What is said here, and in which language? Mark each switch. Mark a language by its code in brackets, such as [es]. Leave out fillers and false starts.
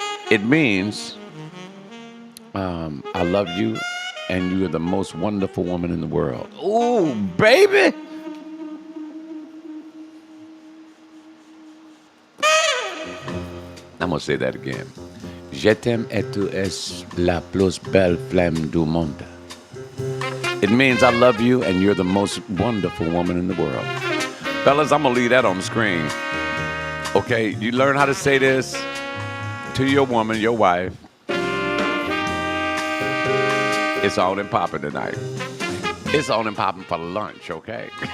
[en] It means I love you and you are the most wonderful woman in the world. Ooh, baby. I'm going to say that again. [fr] Je t'aime et tu es la plus belle femme du monde. [en] It means I love you and you're the most wonderful woman in the world. Fellas, I'm going to leave that on the screen. Okay, you learn how to say this to your woman, your wife. It's on and popping tonight. It's on and popping for lunch, okay?